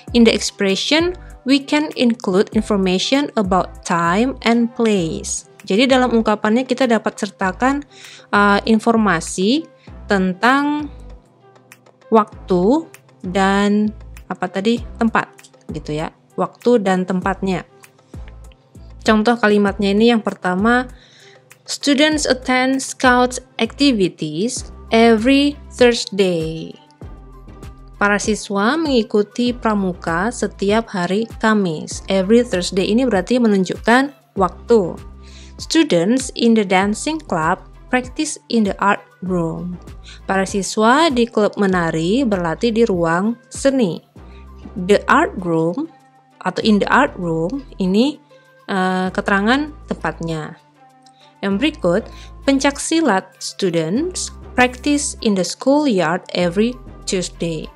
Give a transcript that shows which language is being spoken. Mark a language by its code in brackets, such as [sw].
[en] In the expression, we can include information about time and place. [id] Jadi dalam ungkapannya kita dapat sertakan informasi tentang waktu dan tempat gitu ya. Waktu dan tempatnya. Contoh kalimatnya ini yang pertama, [en] students attend Scouts activities every Thursday. [id] Para siswa mengikuti pramuka setiap hari Kamis. Every Thursday ini berarti menunjukkan waktu. [en] Students in the dancing club practice in the art room. [id] Para siswa di klub menari berlatih di ruang seni. [en] The art room atau in the art room [id] ini keterangan tempatnya. Yang berikut, [en] pencaksilat students practice in the schoolyard every Tuesday.